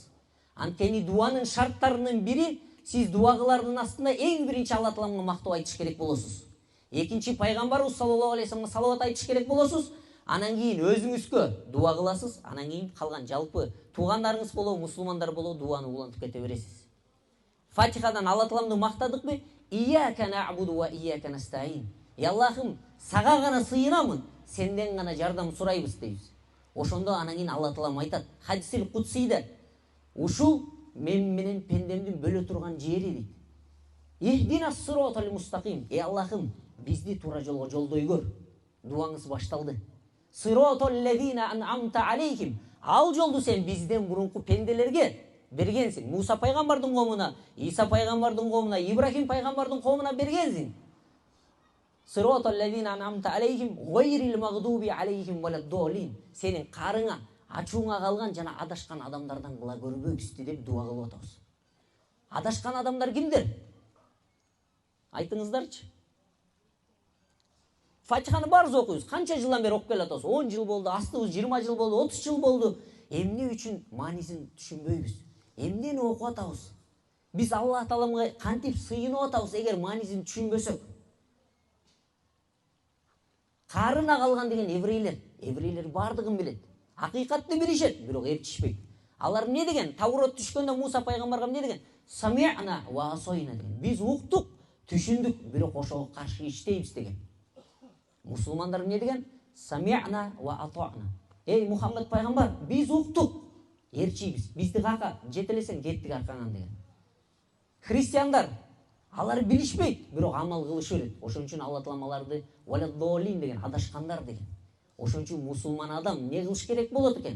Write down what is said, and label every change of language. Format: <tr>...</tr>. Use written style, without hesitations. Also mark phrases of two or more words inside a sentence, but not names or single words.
<ky>Анткени дуанын шарттарынын бири, сиз дуа кылардын астында эң биринчи Алла Тааламга мактап айтыш керек болосуз. Экинчи пайгамбарыбыз</ky> <ar>صلى الله عليه وسلم</ar> <ky>салават айтыш керек болосуз. Анан кийин өзүңүзгө дуа кыласыз, анан кийин калган жалпы туугандарыңыз болобу, мусулмандар болобу дуаны улантып кете бересиз. Фатихадан Алла Тааламды мактадыкпы?</ky> <ar>إياك نعبد وإياك نستعين.</ar> <ky>Аллахым, сага гана сыйынамын, сенден гана жардам сурайбыз дейбиз. Ошондо анан кийин Алла Таалам айтат, хадисил кудсийде, ушул мен менен пендемдин бөлө турган жери дейт.</ky> <ar>اهدنا الصراط المستقيم.</ar> <ky>Аллахым, бизди туура жолго жолдой көр. Дуаңыз башталды.</ky> <ar>صراط الذين أنعمت عليهم.</ar> <ky>Ал жолду сен бизден мурунку пенделерге бергенсиң. Муса пайгамбардын коомуна, Иса пайгамбардын коомуна, Ибрахим пайгамбардын коомуна бергенсиң.</ky> <ar>صراط الذين أنعمت عليهم غير المغضوب عليهم ولا الضالين.</ar> <ky>Сенин карыңа, ачууңа калган жана адашкан адамдардан кыла көрбөйбүз деп дуа кылып атабыз. Адашкан адамдар кимдер? Айтыңыздарчы. Фатиханы барыбыз окуйбуз. Канча жылдан бери окуп келатабыз? 10 жыл болду, астыбыз 20 жыл болду, 30 жыл болду. Эмне үчүн маанисин түшүнбөйбүз? Эмнени окуп атабыз? Биз Алла Тааламга кантип сыйынып атабыз эгер маанисин түшүнбөсөк? Карына калган деген еврейлер бардыгын билет. Акыйкатты билишет, бирок ээрчишпейт. Алар эмне деген? Таврот түшкөндө Муса пайгамбарга эмне деген?</ky> <ar>سمعنا وعصينا деген.</ar> <ky>Биз уктук, түшүндүк, бирок ошого каршы иштейбиз деген. Мусулмандар эмне деген?</ky> <ar>سمعنا وأطعنا.</ar> <ky>Эй Мухаммад пайгамбар, биз уктук, ээрчийбиз. Бизди кака жетелесең кеттик аркаңан деген. Христиандар алар билишпейт, бирок амал кылышы берет. Ошон үчүн Алла Таалам аларды валаддолин деген, адашкандар деген. Ошон үчүн мусулман адам эмне кылыш керек болот экен?</ky>